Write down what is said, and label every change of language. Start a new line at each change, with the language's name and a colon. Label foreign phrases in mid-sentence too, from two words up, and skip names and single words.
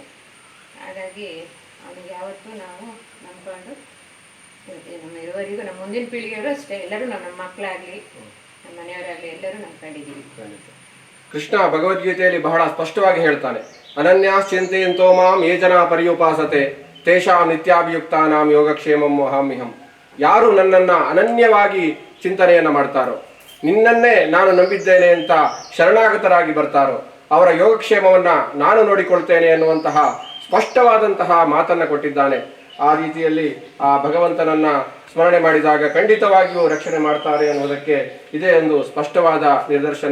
Kannada: ಹಾಗಾಗಿ ಅವನಿಗೆ ಯಾವತ್ತೂ ನಾವು ನಂಬ್ಕೊಂಡು ನಮ್ಮ ಇರುವವರೆಗೂ ನಮ್ಮ ಮುಂದಿನ ಪೀಳಿಗೆಯವರು ಅಷ್ಟೇ ಎಲ್ಲರೂ ನಮ್ಮ ಮಕ್ಕಳಾಗಲಿ ನಮ್ಮ ಮನೆಯವರಾಗಲಿ ಎಲ್ಲರೂ ನಂಬ್ಕೊಂಡಿದ್ದೀವಿ. ಕೃಷ್ಣ ಭಗವದ್ಗೀತೆಯಲ್ಲಿ ಬಹಳ ಸ್ಪಷ್ಟವಾಗಿ ಹೇಳ್ತಾನೆ,
Sanskrit: ಅನನ್ಯಾಶ್ಚಿಂತೆಯಂತೋ ಮಾಂ ಯೇ ಜನ ಪರ್ಯುಪಾಸತೆ ತೇಷಾಂ ನಿತ್ಯಾಭಿಯುಕ್ತಾನಾಂ ಯೋಗಕ್ಷೇಮಂ ವಹಾಮ್ಯಹಂ.
Kannada: ಯಾರು ನನ್ನನ್ನು ಅನನ್ಯವಾಗಿ ಚಿಂತನೆಯನ್ನು ಮಾಡ್ತಾರೋ, ನಿನ್ನನ್ನೇ ನಾನು ನಂಬಿದ್ದೇನೆ ಅಂತ ಶರಣಾಗತರಾಗಿ ಬರ್ತಾರೋ ಅವರ ಯೋಗಕ್ಷೇಮವನ್ನು ನಾನು ನೋಡಿಕೊಳ್ತೇನೆ ಎನ್ನುವಂತಹ ಸ್ಪಷ್ಟವಾದಂತಹ ಮಾತನ್ನು ಕೊಟ್ಟಿದ್ದಾನೆ. ಆ ರೀತಿಯಲ್ಲಿ ಆ ಭಗವಂತನನ್ನ ಸ್ಮರಣೆ ಮಾಡಿದಾಗ ಖಂಡಿತವಾಗಿಯೂ ರಕ್ಷಣೆ ಮಾಡ್ತಾರೆ ಅನ್ನುವುದಕ್ಕೆ ಇದೇ ಒಂದು ಸ್ಪಷ್ಟವಾದ ನಿದರ್ಶನ.